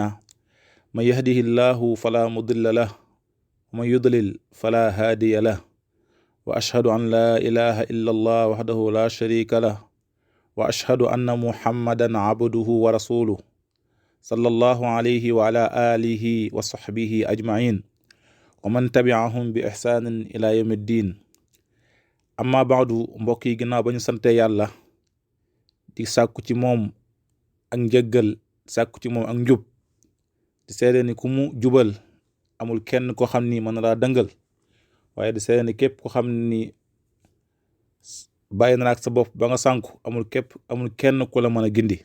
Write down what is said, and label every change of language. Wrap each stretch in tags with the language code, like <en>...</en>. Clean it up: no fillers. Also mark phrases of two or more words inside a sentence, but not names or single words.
<ar>من يهده الله فلا مضل له ومن يضلل فلا هادي له، وأشهد أن لا إله إلا الله وحده لا شريك له، وأشهد أن محمدا عبده ورسوله صلى الله عليه وعلى آله وصحبه أجمعين ومن تبعهم بإحسان إلى يوم الدين. أما بعد</ar> <wo>mbokk yi, ginnaaw ba ñu sante yàlla di sàkku ci moom ak njëggal, sàkku ci moom ak njub, di seede ni ku mu jubal amul kenn ko xam ni mën na laa dëngal, waaye di seede ni képp ko xam ni bàyyi na ak sa bopp ba nga sànku amul kenn ku la mën a gindi.</wo>